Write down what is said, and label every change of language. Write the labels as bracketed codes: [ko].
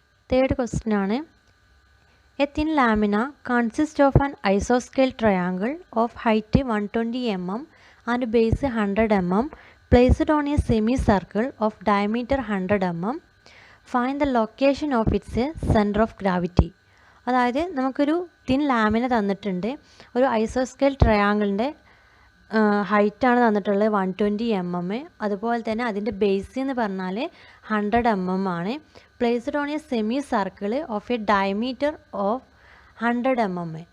[en] Third question ആണ്, A thin lamina consist of an ഐസോസ്കെയിൽ triangle of height 120 mm and base 100 mm placed on a semicircle of diameter 100 mm. Find the location of its center of gravity. [ml] അതായത് നമുക്കൊരു thin lamina തന്നിട്ടുണ്ട്. ഒരു ഐസോസ്കെയിൽ ട്രയാങ്കിളിൻ്റെ ഹൈറ്റാണ് തന്നിട്ടുള്ളത് 120 mm. അതുപോലെ തന്നെ അതിൻ്റെ base എന്ന് പറഞ്ഞാൽ 100 mm ആണ്. [en] Placed on a semi circle of a diameter of 100 mm.